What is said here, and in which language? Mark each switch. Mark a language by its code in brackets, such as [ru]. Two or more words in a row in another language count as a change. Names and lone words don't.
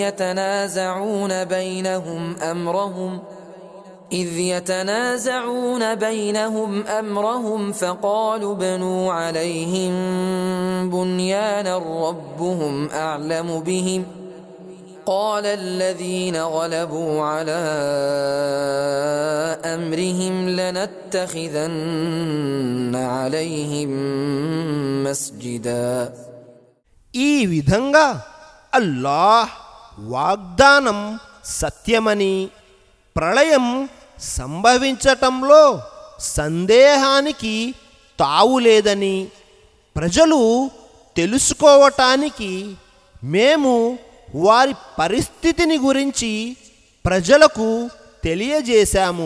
[ar] يتنازعون بينهم أمرهم فقالوا ابنوا عليهم بنيانا ربهم أعلم بهم قال الذين غلبوا على أمرهم لنتخذن عليهم مسجدا. [te] ఈ విధంగా అల్లాహ్ వాగ్దానం సత్యమని, ప్రళయం సంభవించటంలో సందేహానికి తావులేదని ప్రజలు తెలుసుకోవటానికి మేము వారి పరిస్థితిని గురించి ప్రజలకు తెలియజేశాము.